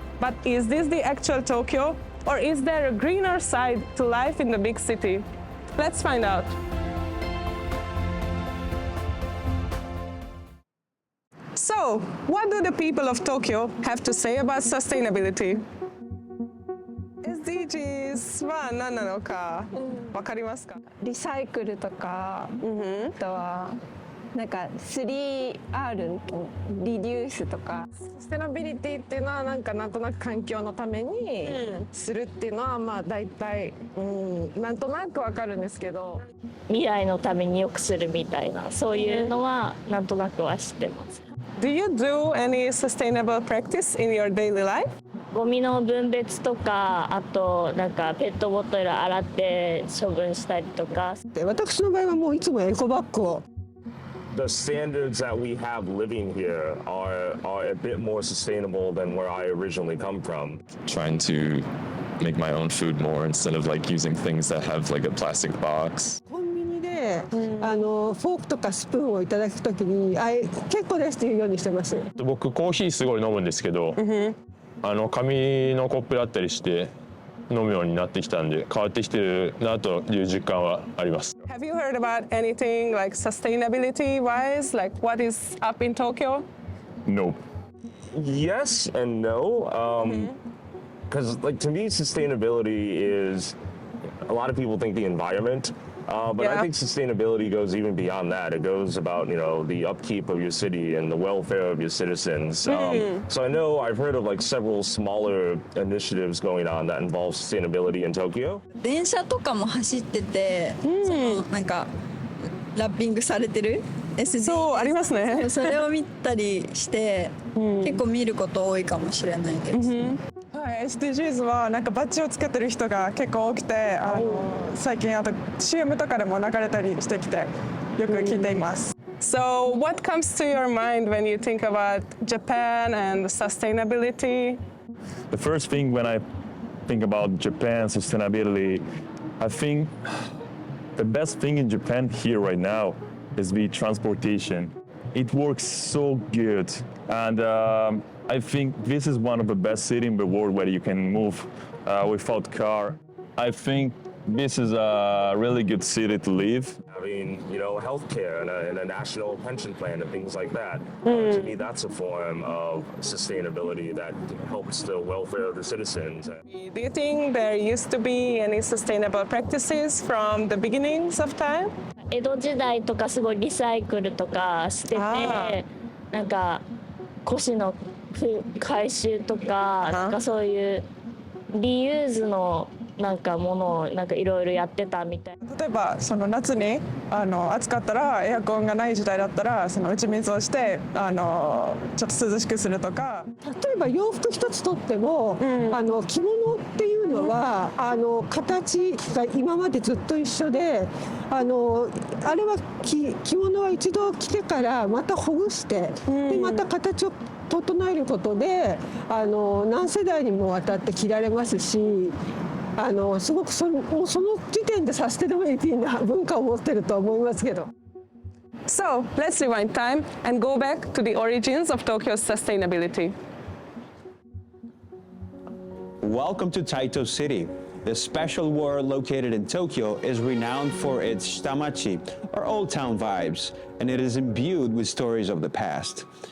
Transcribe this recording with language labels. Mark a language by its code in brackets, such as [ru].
[en] But is this the actual Tokyo, or is there a greener side to life in the big city? Let's find out. So, what do the people of Tokyo have to say about sustainability? [ja] SDGs は何なのかわかりますか？リサイクルとか、あとはなんか 3R リデュースとか。サステナビリティっていうのはなんとなく環境のためにするっていうのはまあ大体、なんとなくわかるんですけど、未来のために良くするみたいなそういうのはなんとなくは知ってます。 [en] Do you do any sustainable practice in your daily life? [ja] ゴミの分別とか、あとなんかペットボトル洗って処分したりとか。私の場合はもういつもエコバッグを。 [en] The standards that we have living here are a bit more sustainable than where I originally come from. Trying to make my own food more instead of like using things that have like a plastic box. [ja] コンビニでフォークとかスプーンをいただくときに結構ですっていうようにしてます。僕コーヒーすごい飲むんですけど、紙のコップだったりして飲むようになってきたんで変わってきてるなという実感はあります。 [en] Have you heard about anything like sustainability wise, like what is up in Tokyo? No. Yes and no. Because like to me, sustainability is a lot of people think the environment. But I think sustainability goes even beyond that. It goes about, the upkeep of your city and the welfare of your citizens. So I know I've heard of like several smaller initiatives going on that involve sustainability in Tokyo. [ja] 電車とかも走ってて、なんかラッピングされてる SDGs そうありますね。それを見たりして、結構見ること多いかもしれないです。はい、SDGs はなんかバッジをつけてる人が結構多くて、最近あと CM とかでも流れたりしてきてよく聞いています。 [en] So what comes to your mind when you think about Japan and sustainability? The first thing when I think about Japan sustainability, I think the best thing in Japan here right now is the transportation. It works so good, and I think this is one of the best cities in the world where you can move without car. I think this is a really good city to live. Having, healthcare and a national pension plan and things like that. To me, that's a form of sustainability that helps the welfare of the citizens. Do you think there used to be any sustainable practices from the beginnings of time? [ja] 江戸時代とかすごいリサイクルとかしてて、なんか古紙の回収とか、なんかそういうリユーズのなんかものをなんかいろいろやってたみたい。例えばその夏に暑かったらエアコンがない時代だったらその打ち水をしてちょっと涼しくするとか。例えば洋服一つとっても、着物っていうのは形が今までずっと一緒であれは着物は一度着てからまたほぐして、でまた形を整えることで何世代にもわたって着られますし、すごくその時点でサステナビリティな文化を持ってると思いますけど。 [en] So let's rewind time and go back to the origins of Tokyo's sustainability. Welcome to Taito City. The special ward located in Tokyo is renowned for its shitamachi, or old town vibes, and it is imbued with stories of the past.